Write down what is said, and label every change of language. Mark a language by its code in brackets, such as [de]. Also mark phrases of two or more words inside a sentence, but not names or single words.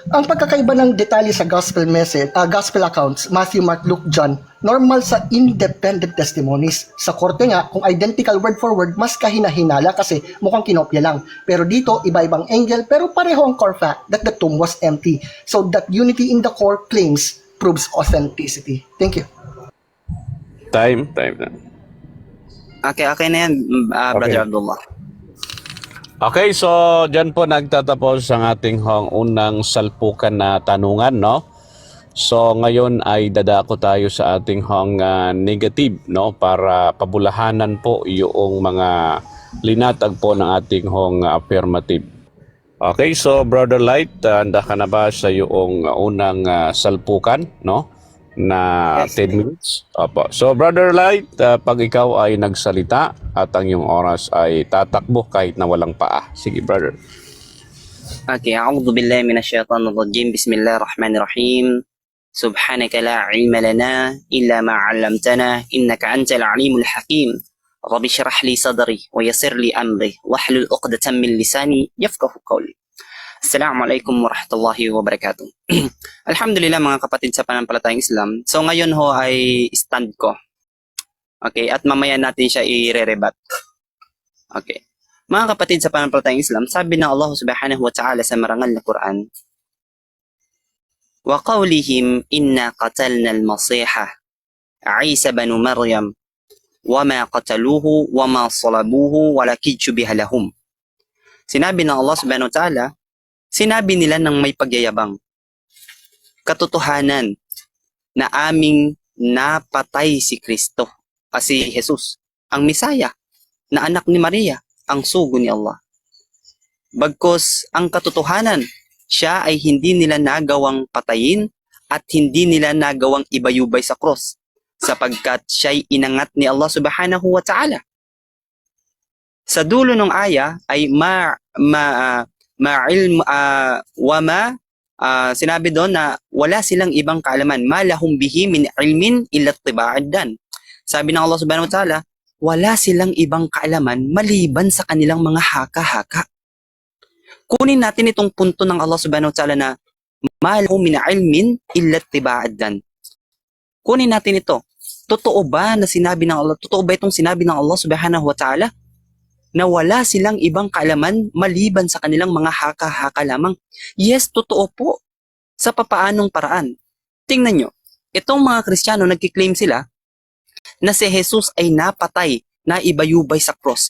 [tl] Ang pagkakaiba ng detalye sa [en] gospel message, gospel accounts, [tl] Matthew, Mark, Luke, John, normal sa [en] independent testimonies. [tl] Sa korte nga, kung [en] identical word for word, [tl] mas kahina-hinala kasi mukhang kinopya lang. Pero dito, iba-ibang angle, pero pareho ang [en] core fact that the tomb was empty. So that unity in the core claims proves authenticity. Thank you. [tl] Time na. Okay na yan, Brother Abdullah. Okay, so dyan po nagtatapos ang ating unang salpukan na tanungan, no? So ngayon ay dadako tayo sa ating negative, no? Para pabulahanan po yung mga linatag po ng ating affirmative. Okay, so Brother Light, handa ka na ba sa yung unang salpukan, no? Na [en] Yes. 10 minutes. [tl] Opo. So Brother Light, pag ikaw ay nagsalita at ang iyong oras ay tatakbo kahit na walang paa. Sige, brother. [ar] Okay, أعوذ بالله من الشيطان الرجيم. بسم الله الرحمن الرحيم. سبحانك لا علم لنا إلا ما علمتنا إنك أنت العليم الحكيم. رب اشرح لي صدري ويسر لي أمري واحلل عقدة من لساني يفقهوا قولي. السلام عليكم ورحمة الله وبركاته. [tl] Alhamdulillah mga kapatid sa pananampalatayang Islam. So ngayon ho ay stand ko. Okay, at mamaya natin siya i-re-rebat. Okay. Mga kapatid sa pananampalatayang Islam, sabi ng Allah [ar] سبحانه وتعالى [tl] sa marangal na Quran, [ar] وقولهم إنا قتلنا المسيح عيسى ابن مريم وما قتلوه وما صلبوه ولكن شبه لهم. [tl] Sinabi ng Allah [ar] سبحانه وتعالى, [tl] sinabi nila ng may pagyayabang, katotohanan na aming napatay si Kristo, si Jesus, ang Misaya, na anak ni Maria, ang sugo ni Allah. Bagkus ang katotohanan, siya ay hindi nila nagawang patayin at hindi nila nagawang ibayubay sa cross, sapagkat siya'y inangat ni Allah [ar] سبحانه وتعالى. [tl] Sa dulo ng aya ay sinabi doon na wala silang ibang kaalaman, [ar] ما لهم به من علم إلا اتباع الظن. [tl] Sabi ng Allah [ar] سبحانه وتعالى, [tl] wala silang ibang kaalaman maliban sa kanilang mga haka-haka. Kunin natin itong punto ng Allah [ar] سبحانه وتعالى [tl] na [ar] ما لهم من علم إلا اتباع الظن. [tl] Kunin natin ito. Totoo ba itong sinabi ng Allah [ar] سبحانه وتعالى [tl] na wala silang ibang kaalaman maliban sa kanilang mga haka-haka lamang? Yes, totoo po. Sa papaanong paraan? Tingnan nyo, itong mga Kristiyano nagkiklaim sila na si Jesus ay napatay, na ibayubay sa cross.